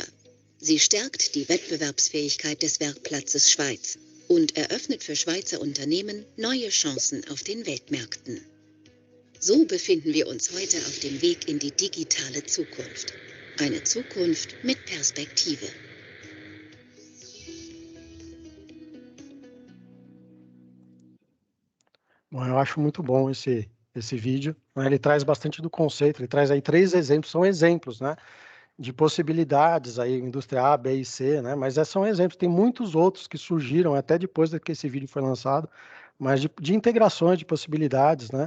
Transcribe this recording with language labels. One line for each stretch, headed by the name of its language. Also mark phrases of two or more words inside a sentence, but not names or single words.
German: Sie stärkt die Wettbewerbsfähigkeit des Werkplatzes Schweiz und eröffnet für Schweizer Unternehmen neue Chancen auf den Weltmärkten. So befinden wir uns heute auf dem Weg in die digitale Zukunft. Eine Zukunft mit Perspektive.
Portuguese: Bom, eu acho muito bom esse vídeo, né? Ele traz bastante do conceito, ele traz aí 3 exemplos, são exemplos, né, de possibilidades aí, indústria A, B e C, né, mas são exemplos, tem muitos outros que surgiram até depois que esse vídeo foi lançado, mas de integrações, de possibilidades, né.